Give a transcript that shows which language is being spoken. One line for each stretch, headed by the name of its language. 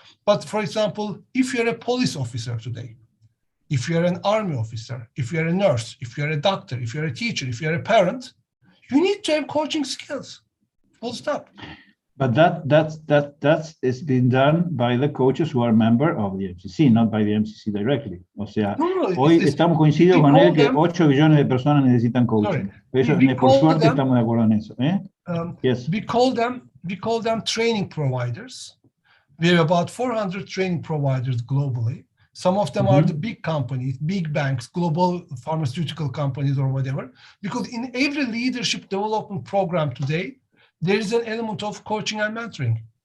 English: But for example, if you're a police officer today, if you're an army officer, if you're a nurse, if you're a doctor, if you're a teacher, if you're a parent, you need to have coaching skills, full stop. But that's been done by the coaches who are member of the EMCC, not by the EMCC directly.
Spanish: O sea, hoy estamos coincidiendo con él que 8 billones de personas necesitan coaching. Eso, por suerte estamos de acuerdo en eso.
English: Yes. We call them training providers. We have about 400 training providers globally. Some of them are the big companies, big banks, global pharmaceutical companies or whatever. Because in every leadership development program today, there is an element of coaching and mentoring.